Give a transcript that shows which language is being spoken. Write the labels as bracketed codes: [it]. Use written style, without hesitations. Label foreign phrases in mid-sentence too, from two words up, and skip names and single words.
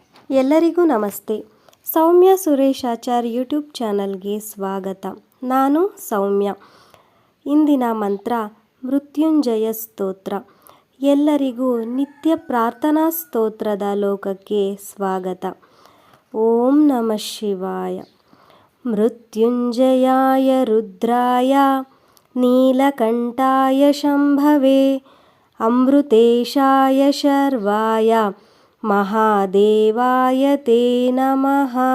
[kn] ಎಲ್ಲರಿಗೂ ನಮಸ್ತೆ. ಸೌಮ್ಯ ಸುರೇಶ್ ಆಚಾರ್ ಯೂಟ್ಯೂಬ್ ಚಾನಲ್ಗೆ ಸ್ವಾಗತ. ನಾನು ಸೌಮ್ಯ. ಇಂದಿನ ಮಂತ್ರ ಮೃತ್ಯುಂಜಯ ಸ್ತೋತ್ರ. ಎಲ್ಲರಿಗೂ ನಿತ್ಯ ಪ್ರಾರ್ಥನಾ ಸ್ತೋತ್ರದ ಲೋಕಕ್ಕೆ ಸ್ವಾಗತ. [sa] ಓಂ ನಮಃ ಶಿವಾಯ. ಮೃತ್ಯುಂಜಯಾಯ ರುದ್ರಾಯ ನೀಲಕಂಠಾಯ ಶಂಭವೇ ಅಮೃತೇಶಾಯ ಶರ್ವಾಯ ಮಹಾದೇವಾಯ ತೇ ನಮಃ.